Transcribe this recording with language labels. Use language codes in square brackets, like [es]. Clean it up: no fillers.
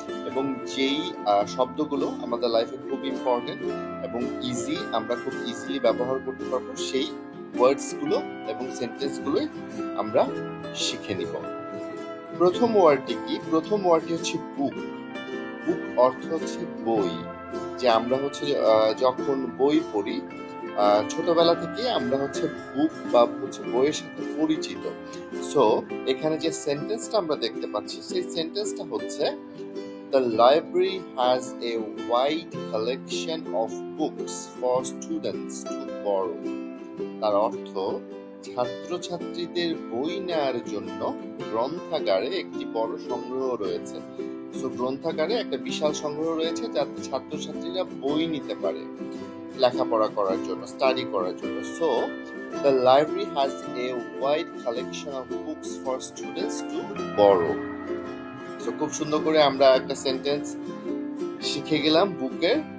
[bn] এবং যেই শব্দগুলো আমাদের লাইফে খুব ইম্পর্টেন্ট এবং ইজি, আমরা খুব ইজিলি ব্যবহার করতে পারবো, সেই ওয়ার্ডসগুলো এবং সেন্টেন্সগুলোই আমরা শিখে নিব। প্রথম ওয়ার্ডটি কি? প্রথম ওয়ার্ডটি হচ্ছে বুক। বুক অর্থ হচ্ছে বই। যে আমরা হচ্ছে যখন বই পড়ি, ছোটবেলা থেকে আমরা হচ্ছে বুক বা হচ্ছে বইয়ের সাথে পরিচিত। সো এখানে যে সেন্টেন্সটা আমরা দেখতে পাচ্ছি সেই সেন্টেন্সটা হচ্ছে [en] The library has a wide collection of books for students to borrow. [bn] তার অর্থ, ছাত্রছাত্রীদের বই নেওয়ার জন্য গ্রন্থাগারে একটি বড় সংগ্রহ রয়েছে। সো গ্রন্থাগারে একটা বিশাল সংগ্রহ রয়েছে যাতে ছাত্রছাত্রীরা বই নিতে পারে লেখাপড়া করার জন্য, স্টাডি করার জন্য। [en] So the library has a wide collection of books for students to borrow. [bn] So খুব সুন্দর করে আমরা একটা সেন্টেন্স শিখে গেলাম বুকের।